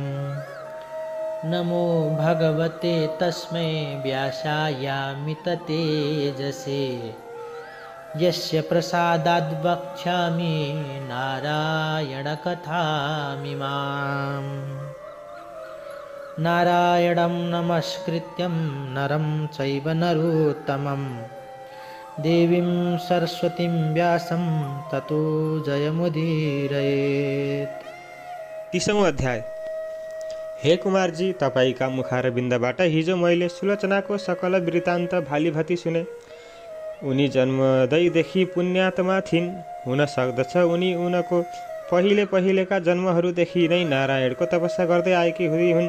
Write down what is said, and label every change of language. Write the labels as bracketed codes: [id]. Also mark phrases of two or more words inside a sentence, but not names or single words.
[sa] नमो भगवते तस्मै व्यासायामिततेजसे यस्य प्रसादाद् वक्ष्यामि नारायणकथामिमाम्। नारायणं नमस्कृत्यं नरं चैव नरोत्तमं देवीं सरस्वतीं व्यासं ततो जयमुदीरयेत्। [ne] 30औं अध्याय। हे कुमारजी, तपाईका मुखारबिन्दबाट हिजो मैले सुलोचनाको सकल वृत्तान्त भालीभाँति सुने। उनी जन्मदैदेखि पुण्यात्मा थिइन्। हुन सक्दछ उनको पहिलेका जन्महरूदेखि नै नारायणको तपस्या गर्दै आएकी हुन्।